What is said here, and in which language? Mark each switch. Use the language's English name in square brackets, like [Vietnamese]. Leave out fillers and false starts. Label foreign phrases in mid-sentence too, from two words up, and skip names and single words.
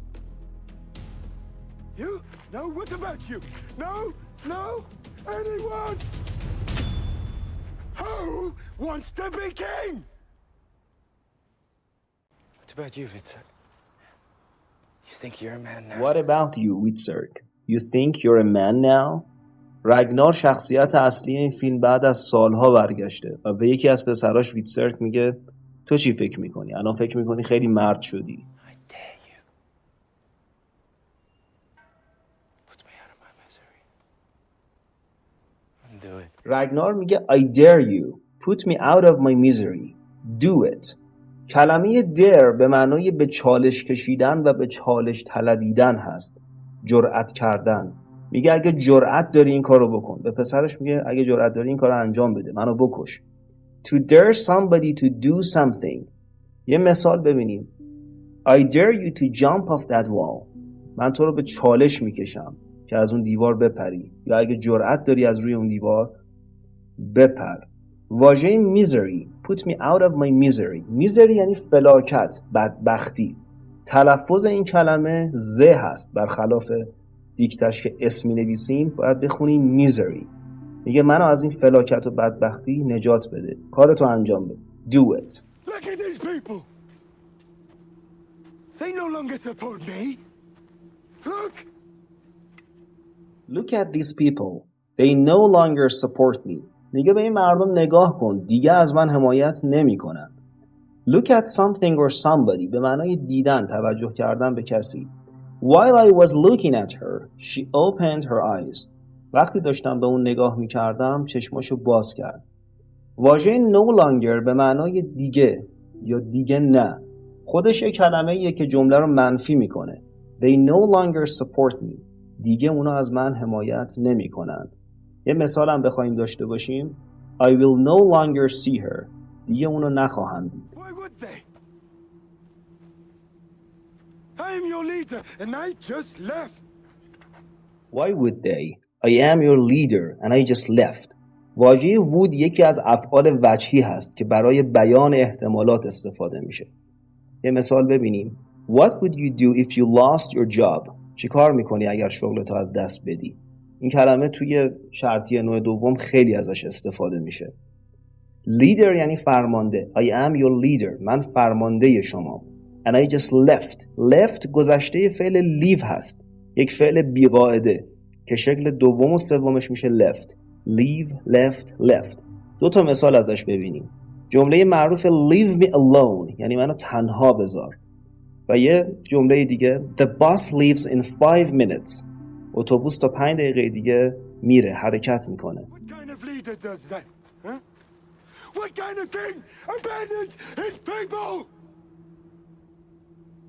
[English] You? No, what about you? No? No? Anyone? Who wants to be king? What about you, Victor? You think you're a man now? What about you, Witserk? You think you're a man now? [Persian] رگنار شخصیت اصلی این فیلم بعد از سالها برگشته و به یکی از پسراش ویتسرک میگه تو چی فکر میکنی؟ الان فکر میکنی خیلی مرد شدی. [English] I dare you. Put me out of my misery. And do it. [Persian] رگنار میگه [English] I dare you. Put me out of my misery. Do it. [Persian] کلمه dare به معنای به چالش کشیدن و به چالش طلبیدن هست. جرأت کردن. میگه اگه جرأت داری این کارو بکن. به پسرش میگه اگه جرأت داری این کارو انجام بده. منو بکش. [English] To dare somebody to do something. [Persian] یه مثال ببینیم. [English] I dare you to jump off that wall. [Persian] من تو رو به چالش میکشم که از اون دیوار بپری. یا اگه جرأت داری از روی اون دیوار بپر. [English] واژه misery. Put me out of my misery. [Persian] misery یعنی فلاکت، بدبختی. تلفظ این کلمه ز هست. برخلاف دیکتش که اسم می نویسیم باید بخونیم misery. میگه منو از این فلاکت و بدبختی نجات بده. کارتو انجام بده. [English] Do it. Look at these people. They no longer support me. Look. Look at these people. They no longer support me. [Persian] میگه به این مردم نگاه کن. دیگه از من حمایت نمی کنن. [English] Look at something or somebody. [Persian] به معنای دیدن، توجه کردن به کسی. [English] While I was looking at her, she opened her eyes. [Persian] وقتی داشتم به اون نگاه می کردم چشماشو باز کرد. واژه [English] no longer [Persian] به معنای دیگه یا دیگه نه. خودش یک کلمه ایه که جمله رو منفی میکنه. [English] They no longer support me. [Persian] دیگه اونا از من حمایت نمی کنن. یه مثال هم بخوایم داشته باشیم. [English] I will no longer see her. [Persian] دیگه اونو نخواهم دید. [English] Why would they? I am your leader and I just left. Why would they? I am your leader and I just left. [Persian] واژه would یکی از افعال وجهی هست که برای بیان احتمالات استفاده میشه. یه مثال ببینیم. [English] What would you do if you lost your job? [Persian] چی کار میکنی اگر شغلتو از دست بدی؟ این کلمه توی شرطی نوع دوم خیلی ازش استفاده میشه. Leader یعنی فرمانده. [English] I am your leader. [Persian] من فرمانده شما. [English] And I just left. Left [Persian] گذشته فعل [English] leave هست. [Persian] یک فعل بی‌قاعده که شکل دوم و سومش میشه left. [English] Leave, left, left. [Persian] دو تا مثال ازش ببینیم. جمله معروف [English] leave me alone [Persian] یعنی منو تنها بذار. و یه جمله دیگه [English] The bus leaves in 5 minutes. [Persian] اتوبوس تا 5 دقیقه دیگه میره، حرکت میکنه. [English] What kind of leader does that? Huh? What kind of king abandons his people?